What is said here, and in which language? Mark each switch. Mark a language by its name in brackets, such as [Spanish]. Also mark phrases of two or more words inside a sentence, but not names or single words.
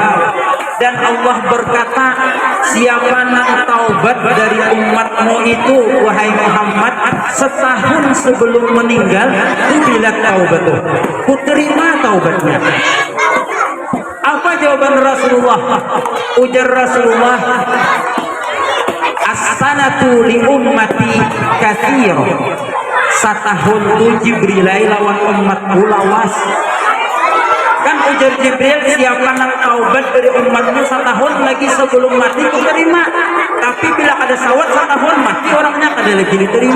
[Banjar] Dan Allah berkata, siapa yang taubat dari umatmu itu, wahai Muhammad, setahun sebelum meninggal, [Arabic] قبلت توبته, [Banjar] kuterima taubatnya. Apa jawaban Rasulullah? Ujar Rasulullah, [Arabic] السنة لأمتي كثير. [Banjar] Satahun tu Jibril lawan umatku lawas. Kan ujar Jibril, siapa yang taubat dari umatmu setahun lagi sebelum mati ku terima. Tapi bila ada sawat setahun mati orangnya kada lagi diterima.